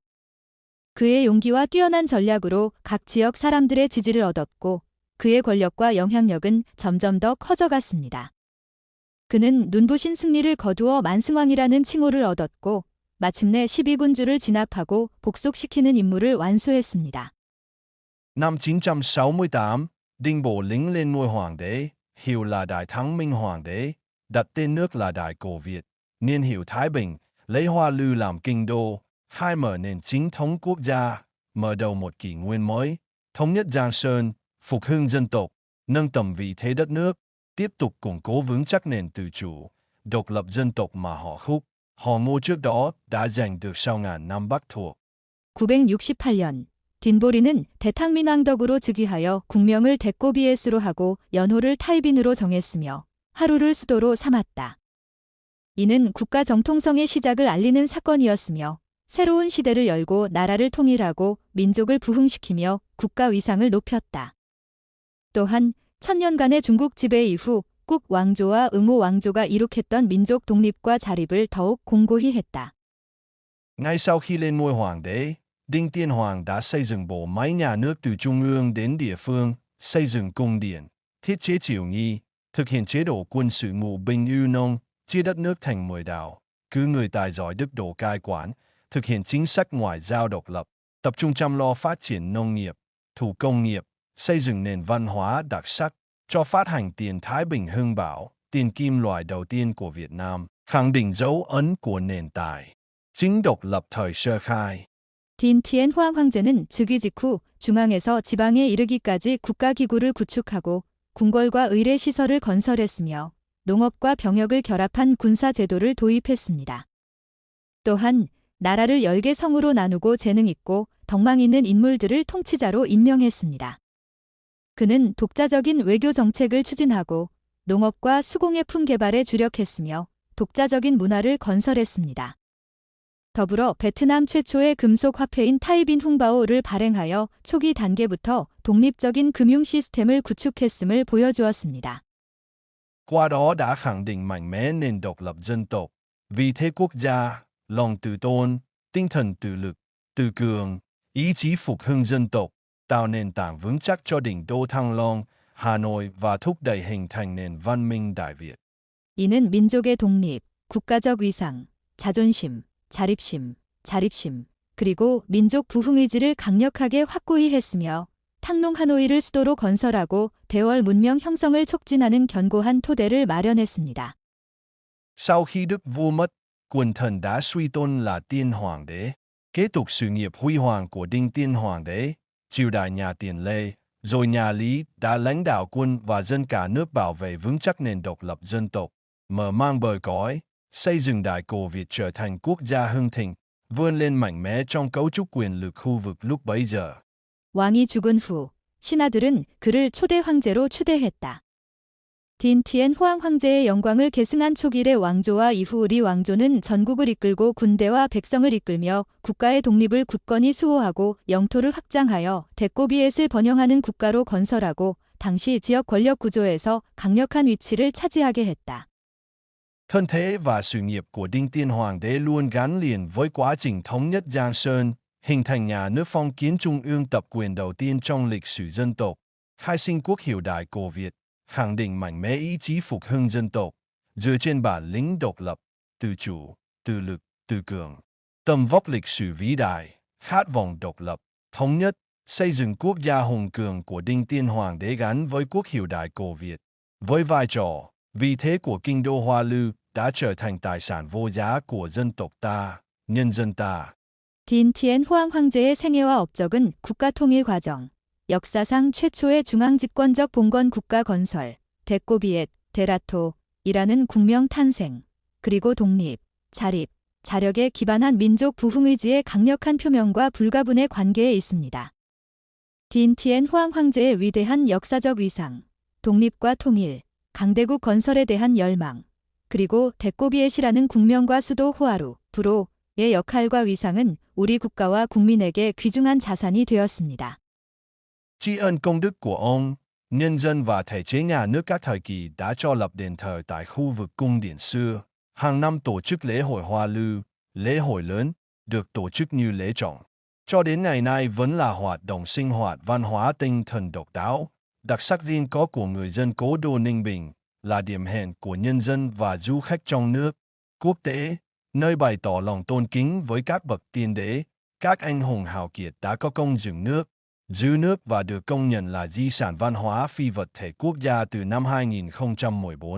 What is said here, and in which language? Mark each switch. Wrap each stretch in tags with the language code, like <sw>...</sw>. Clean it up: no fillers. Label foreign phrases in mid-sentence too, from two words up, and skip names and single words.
<ko>그의 용기와 뛰어난 전략으로 각 지역 사람들의 지지를 얻었고 그의 권력과 영향력은 점점 더 커져갔습니다. 그는 눈부신 승리를 거두어 만승왕이라는 칭호를 얻었고 마침내 12군주를 진압하고 복속시키는 임무를 완수했습니다.</ko> <vi>Năm 968, Đinh Bộ Lĩnh lên ngôi hoàng đế, hiệu là Đại Thắng Minh Hoàng đế, đặt tên nước là Đại Cổ Việt, niên hiệu Thái Bình, lấy Hoa Lư làm kinh đô, khai mở nền chính thống quốc gia, mở đầu một kỷ nguyên mới, thống nhất Giang Sơn, phục hưng dân tộc, nâng tầm vị thế đất nước, tiếp tục củng cố vững chắc nền tự chủ, độc lập dân tộc mà họ Khúc, họ Ngô trước đó đã giành được sau ngàn năm Bắc thuộc.</vi> <ko>968년 딘보리는 대탕민왕덕으로 즉위하여 국명을 데꼬비에스로 하고 연호를 타이빈으로 정했으며 하루를 수도로 삼았다. 이는 국가 정통성의 시작을 알리는 사건이었으며 새로운 시대를 열고 나라를 통일하고 민족을 부흥시키며 국가 위상을 높였다. 또한 천년간의 중국 지배 이후 국 왕조와 응호 왕조가 이룩했던 민족 독립과 자립을 더욱 공고히 했다.</ko> <vi>Ngay sau khi lên ngôi hoàng đế, Đinh Tiên Hoàng đã xây dựng bộ máy nhà nước từ trung ương đến địa phương, xây dựng cung điện, thiết chế triều nghi, thực hiện chế độ quân sự ngụ binh ưu nông, chia đất nước thành 10 đảo, cử người tài giỏi đức độ cai quản, thực hiện chính sách ngoại giao độc lập, tập trung chăm lo phát triển nông nghiệp, thủ công nghiệp, xây dựng nền văn hóa đặc sắc, cho phát hành tiền Thái Bình Hưng Bảo, tiền kim loại đầu tiên của Việt Nam, khẳng định dấu ấn của nền tài chính độc lập thời sơ khai.</vi> <ko>딘티엔 호황 황제는 즉위 직후 중앙에서 지방에 이르기까지 국가기구를 구축하고 궁궐과 의례 시설을 건설했으며 농업과 병역을 결합한 군사 제도를 도입했습니다. 또한 나라를 10개 성으로 나누고 재능 있고 덕망 있는 인물들을 통치자로 임명했습니다. 그는 독자적인 외교 정책을 추진하고 농업과 수공예품 개발에 주력했으며 독자적인 문화를 건설했습니다. 더불어 베트남 최초의 금속 화폐인 타이빈 훙바오를 발행하여 초기 단계부터 독립적인 금융 시스템을 구축했음을 보여주었습니다.</ko> <vi>Qua đó đã khẳng định mạnh mẽ nền độc lập dân tộc, vị thế quốc gia, lòng tự tôn, tinh thần tự lực, tự cường, ý chí phục hưng dân tộc, tạo nền tảng vững chắc cho đỉnh đô Thăng Long, Hà Nội và thúc đẩy hình thành nền văn minh Đại Việt.</vi> <ko>이는 민족의 독립, 국가적 위상, 자존심, 자립심, 그리고 민족 부흥의지를 강력하게 확고히 했으며 탕농 하노이를 수도로 건설하고 대월 문명 형성을 촉진하는 견고한 토대를 마련했습니다.</ko> <vi>Sau khi Đức vua mất, quần thần đã suy tôn là Tiên Hoàng đế, kế tục sự nghiệp huy hoàng của Đinh Tiên Hoàng đế, triều đại nhà Tiền Lê, rồi nhà Lý đã lãnh đạo quân và dân cả nước bảo vệ vững chắc nền độc lập dân tộc, mở mang bờ cõi, xây dựng Đại Cổ Việt trở thành quốc gia hưng thịnh, vươn lên mạnh mẽ trong cấu trúc quyền lực khu vực lúc bấy giờ.</vi> <ko>왕이 죽은 후 신하들은 그를 초대 황제로 추대했다. 딘티엔 호황 황제의 영광을 계승한 초길의 왕조와 이후 리 왕조는 전국을 이끌고 군대와 백성을 이끌며 국가의 독립을 굳건히 수호하고 영토를 확장하여 대꼬비엣을 번영하는 국가로 건설하고 당시 지역 권력 구조에서 강력한 위치를 차지하게 했다.</ko> <vi>Thân thế và sự nghiệp của Đinh Tiên Hoàng đế luôn gắn liền với quá trình thống nhất Giang Sơn, hình thành nhà nước phong kiến trung ương tập quyền đầu tiên trong lịch sử dân tộc, khai sinh quốc hiệu Đại Cổ Việt, khẳng định mạnh mẽ ý chí phục hưng dân tộc, dựa trên bản lĩnh độc lập, tự chủ, tự lực, tự cường, tầm vóc lịch sử vĩ đại, khát vọng độc lập, thống nhất, xây dựng quốc gia hùng cường của Đinh Tiên Hoàng đế gắn với quốc hiệu Đại Cổ Việt, với vai trò, vị thế của kinh đô Hoa Lư đã trở thành tài sản vô giá của dân tộc ta, nhân dân ta.</vi> <ko>딘티엔 호황 황제의 생애와 업적은 국가 통일 과정, 역사상 최초의 중앙집권적 봉건 국가 건설, 대꼬비엣, 데라토이라는 국명 탄생, 그리고 독립, 자립, 자력에 기반한 민족 부흥의지의 강력한 표명과 불가분의 관계에 있습니다. 딘티엔 호황 황제의 위대한 역사적 위상, 독립과 통일, 강대국 건설에 대한 열망, 그리고 대꼬비엣이라는 국명과 수도 호아루, 부로의 역할과 위상은 우리 국가와 국민에게 귀중한 자산이 되었습니다.</ko> <vi>Tri ân công đức của ông, nhân dân và thể chế nhà nước các thời kỳ đã cho lập đền thờ tại khu vực cung điện xưa, hàng năm tổ chức lễ hội Hoa Lư, lễ hội lớn, được tổ chức như lễ trọng. Cho đến ngày nay vẫn là hoạt động sinh hoạt văn hóa tinh thần độc đáo, đặc sắc riêng có của người dân cố đô Ninh Bình, là điểm hẹn của nhân dân và du khách trong nước, quốc tế, nơi bày tỏ lòng tôn kính với các bậc tiên đế, các anh hùng hào kiệt đã có công dựng nước, giữ nước và được công nhận là di sản văn hóa phi vật thể quốc gia từ năm 2014.</vi>